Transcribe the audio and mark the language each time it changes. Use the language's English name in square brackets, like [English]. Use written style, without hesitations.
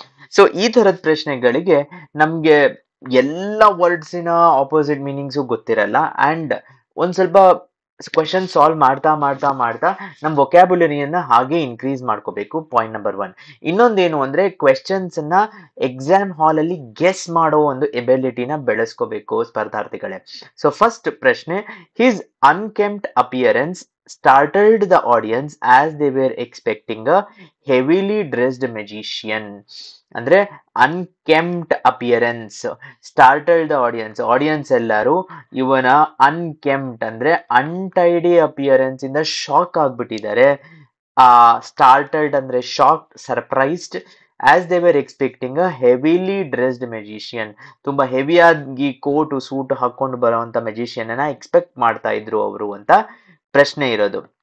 [Kannada] So ಈ ತರದ ಪ್ರಶ್ನೆಗಳಿಗೆ ನಮ್ಗೆ ಎಲ್ಲ ವರ್ಡ್ಸಿನ ಆಪೋಸಿಟ್ ಮೀನಿಂಗ್ಸು ಗೊತ್ತಿರಲ್ಲ. ಅಂಡ್ ಒಂದ್ ಸ್ವಲ್ಪ ಕ್ವಶನ್ ಸಾಲ್ವ್ ಮಾಡ್ತಾ ನಮ್ ವೊಕ್ಯಾಬ್ಯುಲರಿಯನ್ನ ಹಾಗೆ ಇನ್ಕ್ರೀಸ್ ಮಾಡ್ಕೋಬೇಕು. Point number 1. ಇನ್ನೊಂದೇನು ಅಂದ್ರೆ ಕ್ವೆಶನ್ಸ್ ಅನ್ನ ಎಕ್ಸಾಮ್ ಹಾಲ್ ಅಲ್ಲಿ ಗೆಸ್ ಮಾಡೋ ಒಂದು ಎಬಿಲಿಟಿನ ಬೆಳೆಸ್ಕೋಬೇಕು ಸ್ಪರ್ಧಾರ್ಥಿಗಳೇ. [English] So first ಪ್ರಶ್ನೆ, his unkempt appearance startled the audience as they were expecting a heavily dressed magician. [Kannada] ಅಂದ್ರೆ [English] unkempt appearance startled the audience [Kannada] ಎಲ್ಲರೂ ಇವನ ಅನ್ಕೆಂಪ್ಟ್ ಅಂದ್ರೆ ಅನ್ಟೈಡಿ ಅಪಿಯರೆನ್ಸ್ ಇಂದ ಶಾಕ್ ಆಗ್ಬಿಟ್ಟಿದ್ದಾರೆ. ಸ್ಟಾರ್ಟಲ್ಡ್ ಅಂದ್ರೆ shock, surprised. [English] as they were expecting a heavily dressed magician, [Kannada] ತುಂಬಾ ಹೆವಿಯಾಗಿ ಕೋಟು ಸೂಟ್ ಹಾಕೊಂಡು ಬರುವಂತ ಮೆಜಿಷಿಯನ್ ಅನ್ನ ಎಕ್ಸ್ಪೆಕ್ಟ್ ಮಾಡ್ತಾ ಇದ್ರು ಅವರು ಅಂತ ಪ್ರಶ್ನೆ ಇರೋದು.